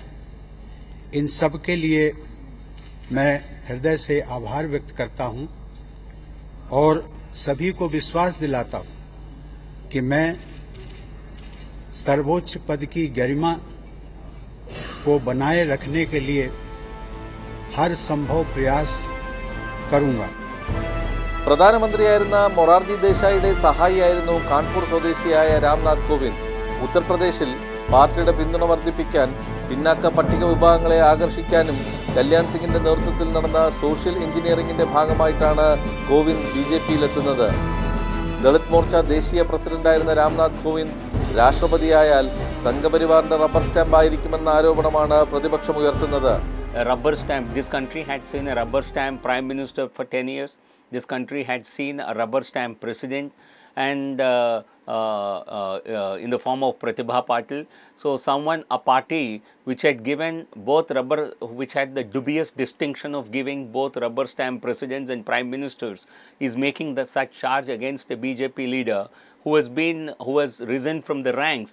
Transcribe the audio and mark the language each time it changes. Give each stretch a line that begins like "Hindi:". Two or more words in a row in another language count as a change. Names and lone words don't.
Hindi: इन सब के लिए मैं हृदय से आभार व्यक्त करता हूं और सभी को विश्वास दिलाता हूं कि मैं सर्वोच्च पद की गरिमा को बनाए रखने के लिए हर संभव प्रयास करूंगा.
Malayalam: പ്രധാനമന്ത്രിയായിരുന്ന മൊറാർജി ദേശായിയുടെ സഹായിയായിരുന്നു കാൺപൂർ സ്വദേശിയായ രാംനാഥ് കോവിന്ദ്. ഉത്തർപ്രദേശിൽ പാർട്ടിയുടെ പിന്തുണ വർദ്ധിപ്പിക്കാൻ പിന്നാക്ക പട്ടിക വിഭാഗങ്ങളെ ആകർഷിക്കാനും കല്യാൺ സിംഗിന്റെ നേതൃത്വത്തിൽ നടന്ന സോഷ്യൽ എഞ്ചിനീയറിംഗിന്റെ ഭാഗമായിട്ടാണ് കോവിന്ദ് ബി.ജെ.പിയിലെത്തുന്നത്. ദളിത് മോർച്ച ദേശീയ പ്രസിഡന്റായിരുന്ന രാംനാഥ് കോവിന്ദ് രാഷ്ട്രപതിയായാൽ സംഘപരിവാറിന്റെ
English: rubber stamp
Malayalam: ആയിരിക്കുമെന്ന ആരോപണമാണ് പ്രതിപക്ഷം ഉയർത്തുന്നത്.
English: Rubber stamp. This country had seen a rubber stamp prime minister for 10 years. This country had seen a rubber stamp president and in the form of Pratibha Patil. So a party which had given which had the dubious distinction of giving both rubber stamp presidents and prime ministers is making such charge against a BJP leader who has risen from the ranks.